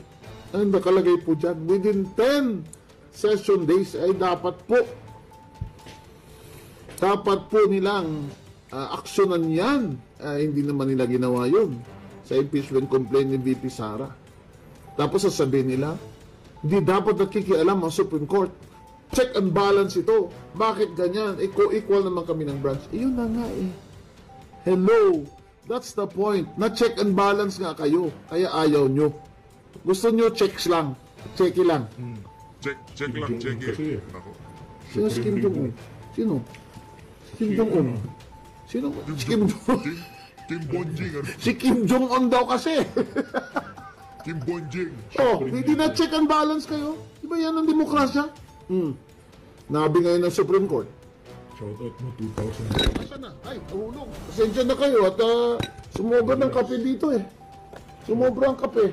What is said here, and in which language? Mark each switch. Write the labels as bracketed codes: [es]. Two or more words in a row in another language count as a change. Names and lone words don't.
[tl] Ang nakalagay po dyan, [en] within 10 session days [tl] ay dapat po nilang aksyonan yan. Hindi naman nila ginawa yun sa impeachment complaint ni VP Sara. Tapos sasabihin nila, hindi dapat nakikialam ang Supreme Court. [en] Check and balance [tl] ito. Bakit ganyan? Co-equal naman kami ng branch. Yun na nga Hello. [en] That's the point. [tl] Na- [en] check and balance [tl] nga kayo. Kaya ayaw nyo. Gusto nyo checks lang. Checky lang. Check lang, check Kasi it. Nako. Sino si Kim Jong-un? Sino? Kim Jong-un? Sino? Si Kim Jong-un. Kim Bonjing. Si Kim Jong-un daw kasi. Kim Bonjing. Hindi na [en] check and balance [tl] kayo. Di ba yan ang demokrasya? Nabi ngayon ng Supreme Court. Shoutout mo 2,000. Asa na? Ay, nahulog. Pasensya na kayo at sumobra ng kape dito Sumobra ang kape.